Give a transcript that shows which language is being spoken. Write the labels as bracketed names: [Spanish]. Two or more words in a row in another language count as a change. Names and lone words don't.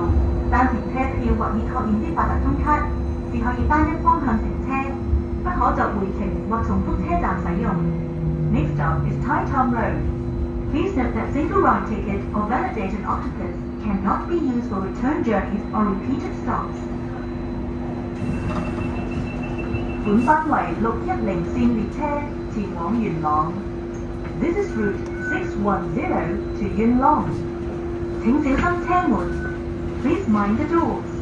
[Cantonese] 單程車票或已確認的八達通卡只可以單一方向乘車，不可作回程或重複車站使用。 [English] Next stop is Tai Thom Road. Please note that single ride ticket or validated octopus cannot be used for return journeys or repeated stops. [Cantonese] 本班為610線列車前往元朗。 [English] This is route 610 to Yuen Long. [Cantonese] 請小心車門。 [English] Please mind the doors.